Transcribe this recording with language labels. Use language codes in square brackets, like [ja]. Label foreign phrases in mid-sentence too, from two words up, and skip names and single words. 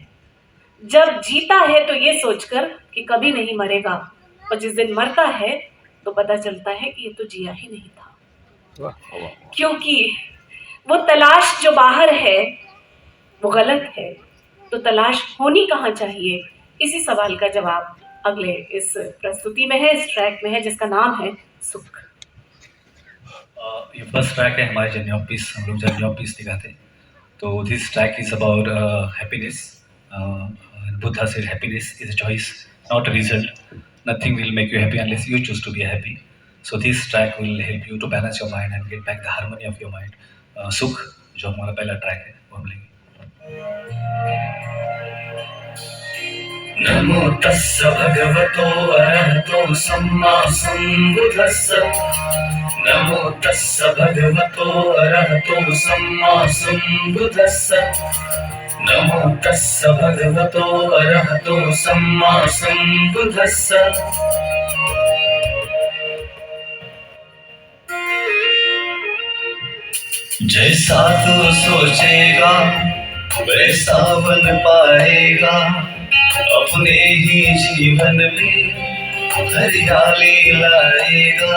[hi] जब जीता है तो ये सोचकर कि कभी नहीं मरेगा, और जिस दिन मरता है तो पता चलता है कि ये तो जिया ही नहीं था, क्योंकि वो तलाश जो बाहर है वो गलत है. तो तलाश होनी कहाँ चाहिए, इसी सवाल का जवाब अगले इस प्रस्तुति में है, इस ट्रैक में है, जिसका नाम है सुख. ये [en] first track [hi] है हमारे जर्नी ऑफ पीस. हम लोग जर्नी ऑफ पीस दिखाते हैं. [en] तो this track is about happiness. Buddha said happiness is a choice, not a result. Nothing will make you happy unless you choose to be happy. So this track will help you to balance your mind and get back the harmony of your mind. [hi] Sukh, जो हमारा पहला ट्रैक है, वो हम लेंगे. [pi] नमो तस्स भगवतो अरहतो सम्मा सम्बुद्धस्स. नमो तस्स भगवतो अरहतो सम्मा सम्बुद्धस्स. नमो तस्स भगवतो अरहतो सम्मा सम्बुद्धस्स. [hi] जैसा तू सोचेगा वैसा बन पाएगा, अपने ही जीवन में हरियाली लाएगा.